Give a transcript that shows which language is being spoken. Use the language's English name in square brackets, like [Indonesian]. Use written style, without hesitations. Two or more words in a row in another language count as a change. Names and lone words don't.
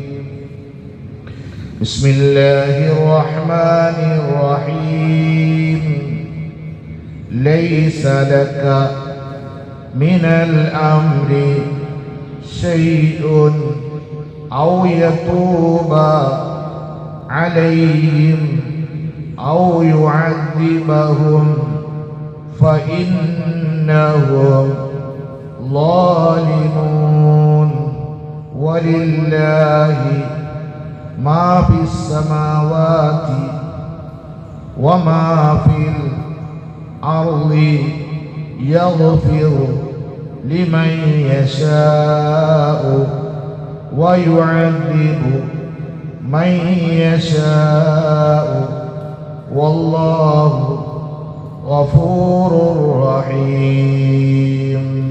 [Arabic] بسم الله الرحمن الرحيم. ليس لك من الأمر شيء أو يتوب അലൈഹിം أو يعذبهم فإنهم ظالمون ولله ما في السماوات وما في الأرض يغفر لمن يشاء ويعذب من يشاء والله غفور رحيم.